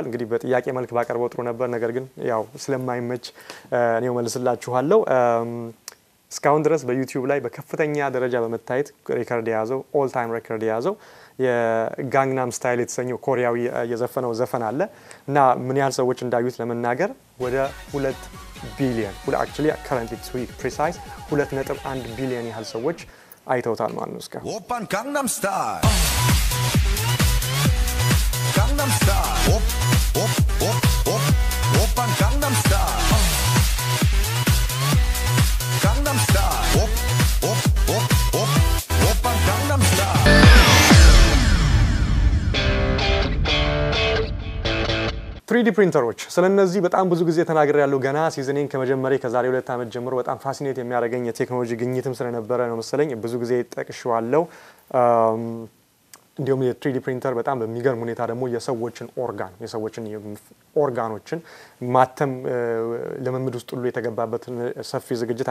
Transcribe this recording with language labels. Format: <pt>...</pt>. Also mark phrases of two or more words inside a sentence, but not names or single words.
<am>እንግዲህ በጥያቄ መልክ ባቀርበው ጥሩ ነበር፣ ነገር ግን ያው ስለማይመች እኔው መልስላችኋለሁ። እስካሁን ድረስ በዩቲዩብ ላይ በከፍተኛ ደረጃ በመታየት ሬከርድ የያዘው</am> <en>all time record</en> <am>የያዘው የጋንግናም ስታይል የተሰኘው ኮሪያዊ የዘፈነው ዘፈን አለ እና ምን ያህል ሰዎች እንዳዩት ለመናገር ወደ 2 ቢሊዮን</am> <en>actually currently to be precise</en> <am>2.1 ቢሊዮን ያህል ሰዎች አይተውታል ማለት ነው። እስካሁን</am> <ko>오빤 강남스타일 강남스타일 오빤 강남스타일 강남스타일 오빤 강남스타일</ko> <am>3D ፕሪንተሮች ስለነዚህ በጣም ብዙ ጊዜ ተናግሬ ያለው ገና ሲዝኔን ከመጀመሪያ ከዛሬ 2 ዓመት ጀምሮ በጣም ፋሲኔት የሚያደርገኝ የቴክኖሎጂ ግኝትም ስለነበረ ነው መሰለኝ ብዙ ጊዜ ጠቅሼዋለሁ። እንዲሁም የ3D ፕሪንተር በጣም በሚገርም ሁኔታ ደግሞ የሰዎችን ኦርጋኖችን ማተም ለምምድ ውስጥ ሁሉ የተገባበትን ሰፊ ዝግጅት</am>